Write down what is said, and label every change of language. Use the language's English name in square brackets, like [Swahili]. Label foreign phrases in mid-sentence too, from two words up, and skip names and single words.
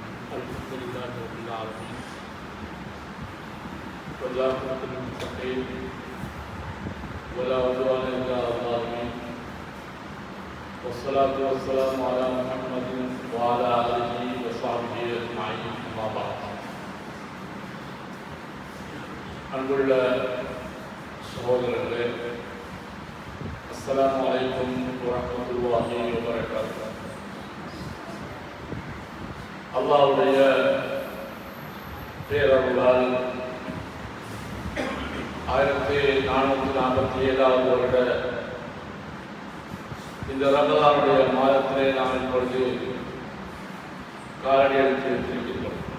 [Arabic] الحمد لله رب العالمين والعاقبة للمتقين ولا عدوان إلا على الظالمين والصلاة والسلام على محمد وعلى آله وصحبه أجمعين أما بعد [Tamil] அன்புள்ள சகோதரர்களே, [Arabic] السلام عليكم ورحمة الله وبركاته. [Tamil] அல்லாஹ்வுடைய பேரருளால் 1447 வருட இந்த ரமலானுடைய மாதத்திலே நாம் இப்பொழுது காலடி எடுத்து வைத்திருக்கின்றோம்.